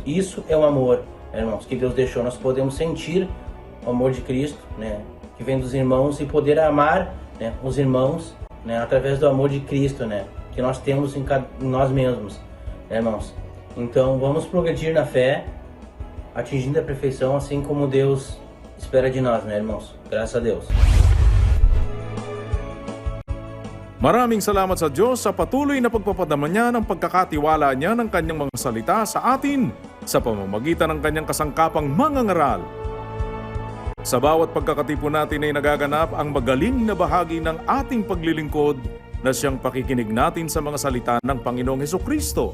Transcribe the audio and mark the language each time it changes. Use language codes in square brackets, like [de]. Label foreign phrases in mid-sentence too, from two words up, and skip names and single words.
[pt] Isso é o amor, né, irmãos, que Deus deixou. Nós podemos sentir o amor de Cristo, né, que vem dos irmãos, e poder amar, né, os irmãos, né, através do amor de Cristo, né, que nós temos em nós mesmos, né, irmãos? Então vamos progredir na fé, atingindo a perfeição, assim como Deus espera de nós, né, irmãos? Graças a Deus. [tl] Maraming salamat sa Diyos sa patuloy na pagpapadama niya ng pagkakatiwala niya ng kanyang mga salita sa atin sa pamamagitan ng kanyang kasangkapang mga ngaral. Sa bawat pagkakatipon natin ay nagaganap ang magaling na bahagi ng ating paglilingkod na siyang pakikinig natin sa mga salita ng Panginoong Hesukristo.